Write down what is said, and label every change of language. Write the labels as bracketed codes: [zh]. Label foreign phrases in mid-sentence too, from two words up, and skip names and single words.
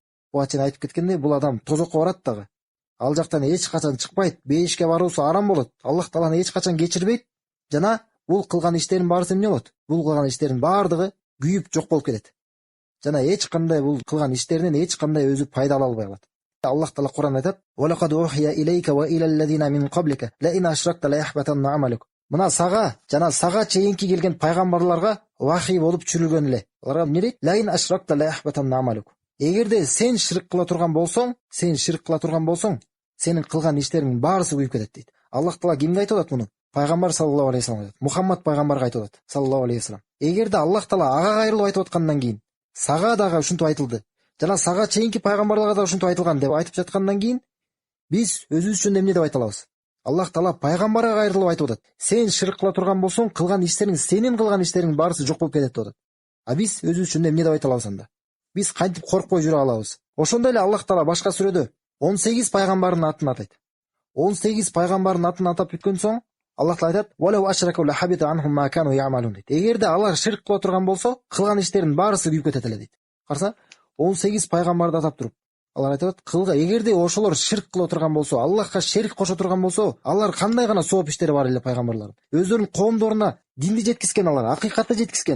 [ky] Буга чейин айтып кеткендей, бул адам тозокко барат дагы. Ал жактан эч качан чыкпайт, бейишке баруусу арам болот. Аллах Тааланы эч качан кечирбейт жана бул кылган иштерин баарысы эмне болот? Бул кылган иштерин баардыгы күйүп жок болуп кетет. Жана эч кандай бул кылган иштеринен эч кандай өзү пайда ала албай калат. Аллах Таала Кур'анда айтат: [ar] "ولقد أوحي إليك وإلى الذين من قبلك لئن أشركت ليحبطن عملك." [ky] Мына сага жана сага чейинки келген пайгамбарларга вахий болуп түшүрүлгөн эле. Аларга эмне дейт? [ar] "لئن أشركت ليحبطن عملك." [ky] Эгерде сен ширк кыла турган болсоң, сенин кылган иштериңнин баарысы күйүп кетет дейт. Аллах Таала кимге айтып атат муну? Пайгамбар [ar] صلى الله عليه وسلم [ky] айтат. Мухаммад пайгамбарга айтып атат. [ar] صلى الله عليه وسلم. [ky] Эгерде Аллах Таала ага кайрылып айтып аткандан кийин, сага дагы ушинтип айтылды, жана сага чейинки пайгамбарларга да ушинтип айтылган деп айтып жаткандан кийин, биз өзүбүз үчүн эмне деп айта алабыз? Аллах Таала пайгамбарга кайрылып айтып атат. Сен ширк кыла турган болсоң, кылган иштериң, сенин кылган иштериң баарысы жок болуп кетет деп атат. А биз өзүбүз үчүн эмне деп айта алабыз анда? Биз кантип коркпой жүрө алабыз? Ошондой эле Аллах Таала башка сүрөдө 18 пайгамбардын атын атайт. 18 пайгамбардын атын атап бүткөн соң, Аллах Таала айтат: [ar] "ولو أشركوا لحبط عنهم ما كانوا يعملون" дейт. [ky] Эгерде алар ширк кыла турган болсо, кылган иштеринин баарысы күйүп кетет эле дейт. Караса, 18 пайгамбарды атап туруп, алар айтат: "Эгерде ошолор ширк кыла турган болсо, Аллахка шерик кошо турган болсо, алар кандай гана сооп иштери бар эле пайгамбарлар. Өздөрүнүн коомдоруна динди жеткизген алар, акыйкатты жеткизген.